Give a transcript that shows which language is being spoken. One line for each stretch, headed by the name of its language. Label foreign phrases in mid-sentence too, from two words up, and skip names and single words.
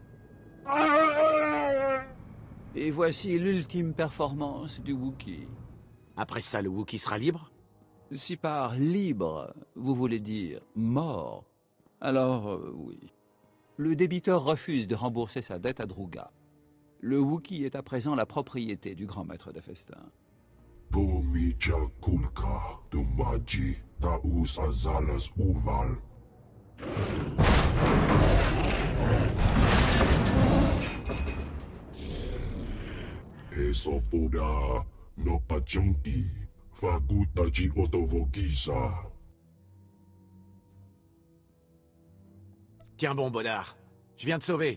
French: Et voici l'ultime performance du Wookiee. Après ça, le Wookiee sera libre? Si par libre, vous voulez dire mort, alors oui. Le débiteur refuse de rembourser sa dette à Druga. Le Wookiee est à présent la propriété du grand maître des festins. Bomicha Kulka, Dumaji, Taus Azalas Uval. Esopoda, no Pachanki, Fagutaji Otovokisa. Tiens bon, Bodar. Je viens te sauver.